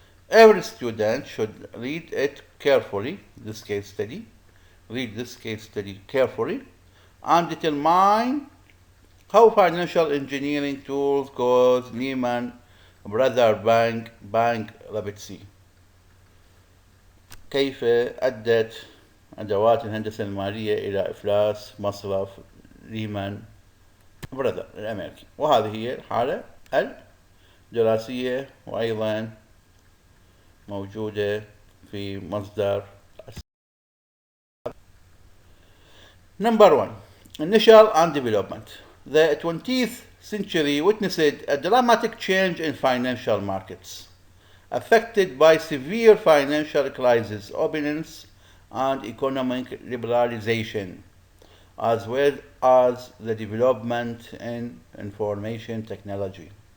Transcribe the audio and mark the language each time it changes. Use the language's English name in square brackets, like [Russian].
[English] Every student should read it carefully, this case study. Read this case study carefully and determine how financial engineering tools cause Lehman Brothers Bank bankruptcy. [Arabic] كيف أدت أدوات الهندسة المالية إلى إفلاس مصرف ليمان براذر الأمريكي. وهذه هي الحالة الدراسية وأيضا موجودة في مصدر. [English] Number 1. Initial and development. The 20th century witnessed a dramatic change in financial markets, affected by severe financial crisis, openness, and economic liberalization, as well as the development in information technology.